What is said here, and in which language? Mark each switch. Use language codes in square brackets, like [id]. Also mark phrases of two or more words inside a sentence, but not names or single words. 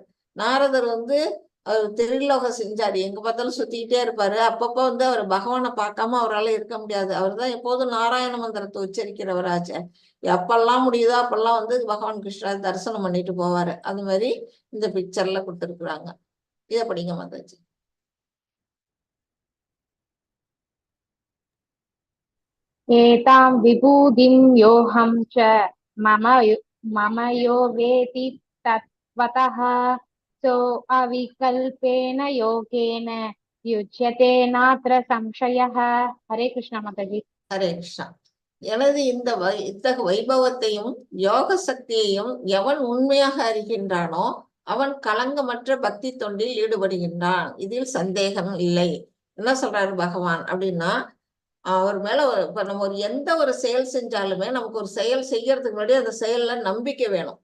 [ta] நாரதர் அவர் திரிலோக செஞ்சாரு. எங்க பார்த்தாலும் சுத்திக்கிட்டே இருப்பாரு. அப்பப்போ அவர் பகவானை பார்க்காம அவரால் இருக்க முடியாது. அவர் தான் எப்போதும் நாராயண மந்திரத்தை உச்சரிக்கிறவராச்சே. எப்பெல்லாம் முடியுதோ அப்பெல்லாம் பகவான் கிருஷ்ணர் தரிசனம் பண்ணிட்டு போவாரு. அது மாதிரி இந்த பிக்சர்ல கொடுத்துருக்குறாங்க. இதை படிங்க மாதாஜி. [sa] एतां विभूतिं योऽहं च मम यो वेति तत्त्वतः सो अविकल्पेन योगेन युज्यते नात्र संशयः. हरे कृष्ण माताजी. [ta] ஹரே கிருஷ்ணா. எனது இத்தகு வைபவத்தையும் யோக சக்தியையும் எவன் உண்மையாக அறிகின்றானோ அவன் களங்கமற்ற பக்தி தொண்டில் ஈடுபடுகின்றான். இதில் சந்தேகம் இல்லை. என்ன சொல்றாரு பகவான் அப்படின்னா, அவர் மேல இப்ப நம்ம எந்த ஒரு செயல் செஞ்சாலுமே நமக்கு ஒரு செயல் செய்யறதுக்கு முன்னாடி அந்த செயல்ல நம்பிக்கை வேணும்.